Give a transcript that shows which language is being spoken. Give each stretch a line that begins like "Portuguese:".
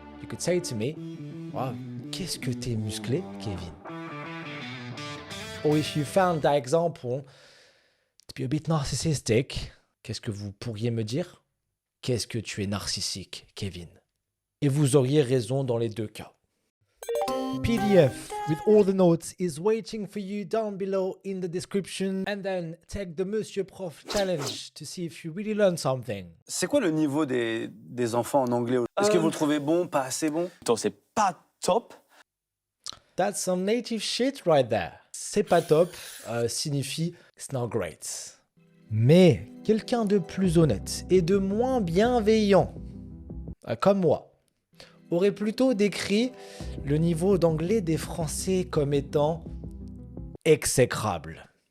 English: You could say to me, wow,
French: qu'est-ce que t'es musclé,
English: Kevin? Or if you found that example to be a bit narcissistic,
French: qu'est-ce que vous pourriez me dire? Qu'est-ce que tu es narcissique, Kevin? Et vous auriez raison dans les deux cas.
English: PDF with all the notes is waiting for you down below in the description, and then take the Monsieur Prof challenge to see if you really learn something.
French: C'est quoi le niveau des enfants en anglais? Est-ce que vous le trouvez bon, pas assez bon? C'est pas top.
English: That's some native shit right there.
French: C'est pas top signifie
English: it's not great.
French: Mais quelqu'un de plus honnête et de moins bienveillant, comme moi, aurait plutôt décrit le niveau d'anglais des Français comme étant exécrable.